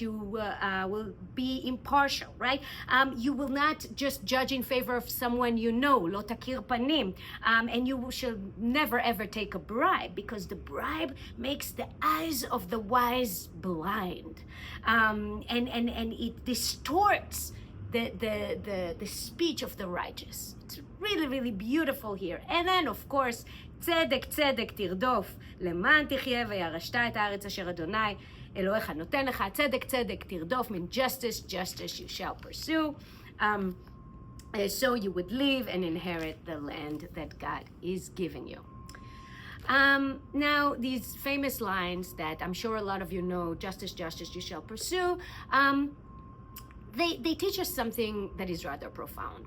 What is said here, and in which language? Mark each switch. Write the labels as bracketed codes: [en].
[en] You will be impartial, right? You will not just judge in favor of someone you know, [he] לא תכיר פנים, [en] and you shall never ever take a bribe, because the bribe makes the eyes of the wise blind, and it distorts the speech of the righteous. It's really, really beautiful here. And then, of course, [he] צדק צדק תרדוף למען תחיה וירשת את הארץ אשר אדוני אלוהיך נותן לך. צדק צדק תרדוף [en] means justice you shall pursue, so you would live and inherit the land that God is giving you. Now, these famous lines that I'm sure a lot of you know, justice you shall pursue, they teach us something that is rather profound.